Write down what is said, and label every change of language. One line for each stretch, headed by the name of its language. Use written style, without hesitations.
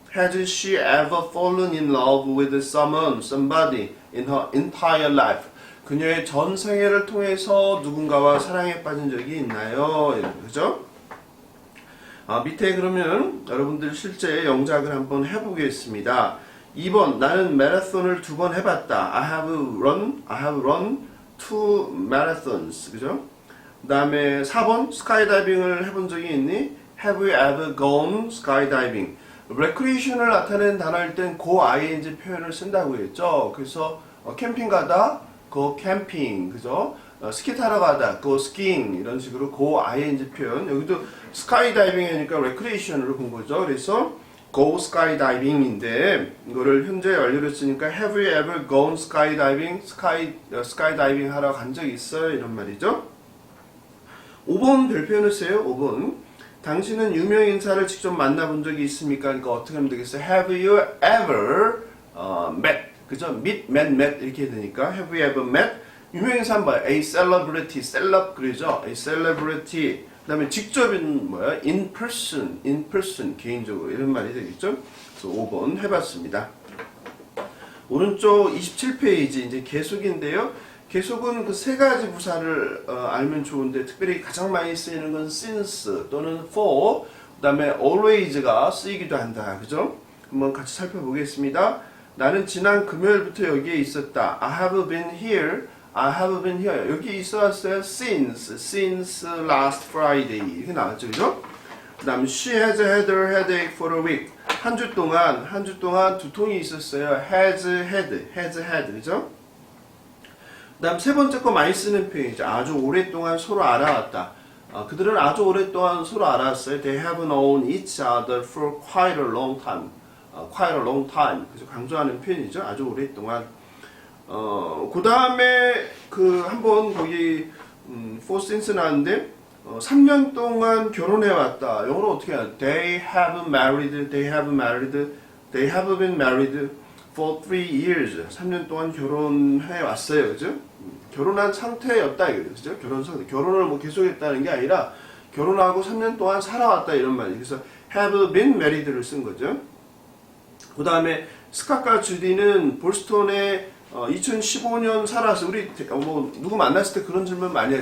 English: Has she ever fallen in love with somebody in her entire life?
Korean: 그녀의 전 생애를 통해서 누군가와 사랑에 빠진 적이 있나요? 그죠? 밑에 그러면 여러분들 실제 영작을 한번 해보겠습니다. 2번 나는 마라톤을 2번 해봤다.
English: I have run 2 marathons.
Korean: 그죠? 그 다음에 4번 스카이다이빙을 해본 적이 있니?
English: Have you ever gone skydiving?
Korean: recreation을 나타내는 단어일 땐 go ing 표현을 쓴다고 했죠. 그래서 캠핑 가다 go 캠핑. 그죠? 스키 타러 가다
English: go skiing
Korean: 이런 식으로 go ing 표현. 여기도 스카이다이빙 하니까 recreation으로 본 거죠. 그래서 go skydiving인데 이거를 현재 완료로 쓰니까
English: have you ever gone skydiving?
Korean: 스카이다이빙 하러 간 적 있어요? 이런 말이죠. 5번 별표현을 써요. 5번 당신은 유명 인사를 직접 만나본 적이 있습니까? 그러니까 어떻게 하면 되겠어요?
English: Have you ever met?
Korean: 그죠?
English: met
Korean: 이렇게 되니까
English: have you ever met?
Korean: 유명 인사는 뭐야?
English: A celebrity, celeb
Korean: 그러죠?
English: A celebrity.
Korean: 그 다음에 직접인 뭐야?
English: in person,
Korean: 개인적으로 이런 말이 되겠죠? 그래서 5번 해봤습니다. 오른쪽 27페이지 이제 계속인데요. 계속은 그 세 가지 부사를 알면 좋은데 특별히 가장 많이 쓰이는 건 since 또는 for, 그 다음에 always가 쓰이기도 한다. 그죠? 한번 같이 살펴보겠습니다. 나는 지난 금요일부터 여기에 있었다.
English: I have been here.
Korean: 여기 있어왔어요.
English: since last Friday.
Korean: 이렇게 나왔죠. 그죠? 그 다음
English: she has had her headache for a week.
Korean: 한 주 동안 두통이 있었어요.
English: has had.
Korean: 그죠? 그 다음 세 번째 거 많이 쓰는 표현이죠. 아주 오랫동안 서로 알아왔다. 그들은 아주 오랫동안 서로 알아왔어요.
English: They have known each other for quite a long time.
Korean: 그래서 강조하는 표현이죠. 아주 오랫동안. 그 다음에 한번 거기 for since 나왔는데 3년 동안 결혼해 왔다. 영어로 어떻게 해야 돼?
English: They have married, they have married, they have been married for 3 years.
Korean: 3년 동안 결혼해 왔어요. 그죠? 결혼한 상태였다 이거죠. 그죠? 결혼 상태. 결혼을 뭐 계속했다는 게 아니라 결혼하고 3년 동안 살아왔다 이런 말이에요. 그래서
English: have been married
Korean: 를 쓴 거죠. 그 다음에 스캇과 주디는 볼스톤에 2015년 살아서 우리 뭐 누구 만났을 때 그런 질문 많이 해요.